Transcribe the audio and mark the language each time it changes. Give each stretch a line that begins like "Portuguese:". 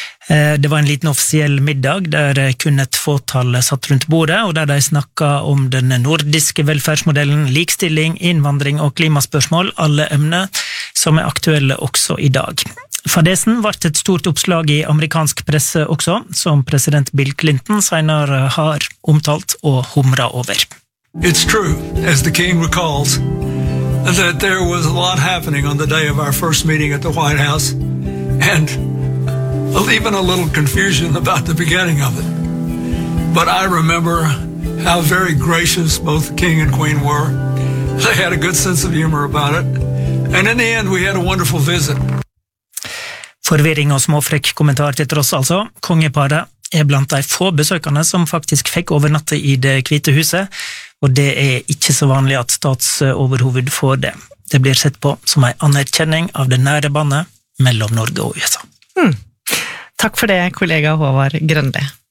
Norwegian: Det var en liten offisiell middag der kun et fåtall satt rundt bordet, og der de snakket om den nordiske velferdsmodellen, likestilling, innvandring og klimaspørsmål, alle emner som er aktuelle også i dag. Fadesen ble et stort oppslag i amerikansk presse også, som president Bill Clinton senere har omtalt og humret over.
English: It's true, as the king recalls, that there was a lot happening on the day of our first meeting at the White House, and even a little confusion about the beginning of it. But I remember how very gracious both the king and queen were. They had a good sense of humor about it, and in the end we had a wonderful visit.
Norwegian: Forvirring og småfrekk kommentar til tross altså. Kongeparet er blant de få besøkende som faktisk fikk overnatte i det hvite huset, og det er ikke så vanlig at statsoverhoved får det. Det blir sett på som en anerkjenning av det nære bandet mellom Norge og USA. Mm. Takk for det, kollega Håvard Grønli.